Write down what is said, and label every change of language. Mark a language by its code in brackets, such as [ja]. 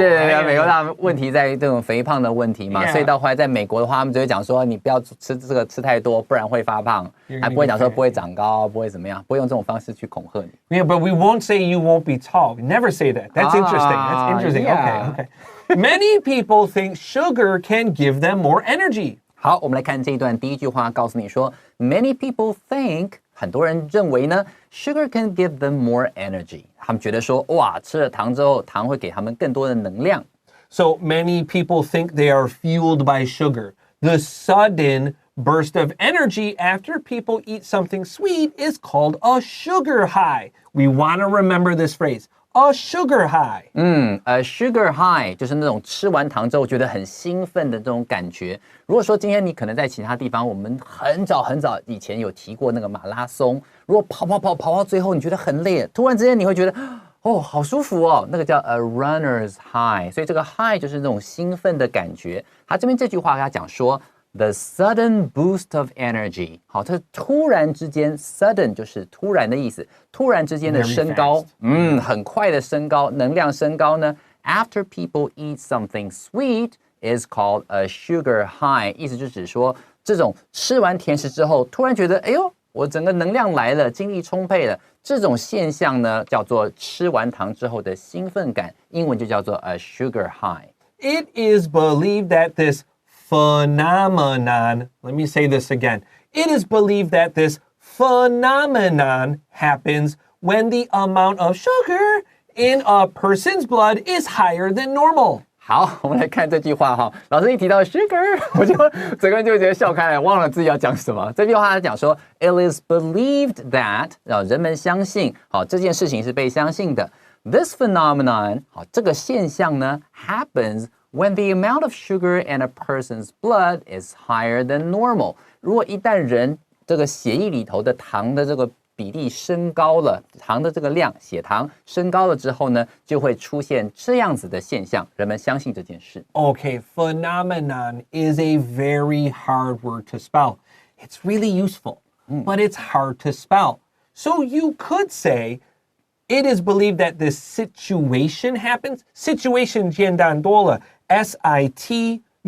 [zh] 对，美国大问题在这种肥胖的问题嘛，所以到后来在美国的话，他们就会讲说，你不要吃太多，不然会发胖，还不会讲说不会长高，不会怎么样，不会用这种方式去恐吓你。 [en] Yeah, but we won't say you won't be tall. We never say that. That's interesting. That's interesting. Yeah. Okay. Many people think sugar can give them more energy. [zh] 好，我们来看这一段第一句话，告诉你说 ， [en] Many people think， [zh] 很多人认为呢 ， [en] sugar can give them more energy。 [zh] 他们觉得说，哇，吃了糖之后，糖会给他们更多的能量。 [en] So many people think they are fueled by sugar. The sudden burst of energy after people eat something sweet is called a sugar high. We want to remember this phrase. A sugar high. A sugar high [zh] 就是那种吃完糖之后觉得很兴奋的这种感觉。如果说今天你可能在其他地方，我们很早以前有提过那个马拉松，如果跑到最后你觉得很累，突然之间你会觉得好舒服哦，那个叫 [en] a runner's high。 [zh] 所以这个 high 就是那种兴奋的感觉。他这边这句话他讲说， [en] The sudden boost of energy， [zh] 好，它突然之间 ，sudden 就是突然的意思，突然之间的升高，很快的升高，能量升高呢。 [en] After people eat something sweet is called a sugar high， [zh] 意思就指说这种吃完甜食之后，突然觉得，哎呦，我整个能量来了，精力充沛了，这种现象呢叫做吃完糖之后的兴奋感，英文就叫做 [en] a sugar high。 It is believed that this phenomenon, let me say this again. It is believed that this phenomenon happens when the amount of sugar in a person's blood is higher than normal. [zh] 好，我们来看这句话哈。老师一提到 sugar， 我就整个人就觉得笑开来，忘了自己要讲什么。这句话他讲说 ， [en] It is believed that， [zh] 人们相信，好，这件事情是被相信的。 [en] This phenomenon， [zh] 好，这个现象呢 [en] happens when the amount of sugar in a person's blood is higher than normal。 [zh] 如果一旦人这个血液里头的糖的这个比例升高了，糖的这个量，血糖升高了之后呢，就会出现这样子的现象，人们相信这件事。 [en] Okay, phenomenon is a very hard word to spell. It's really useful, but it's hard to spell. So you could say, it is believed that this situation happens. [zh] Situation 简单多了 situation.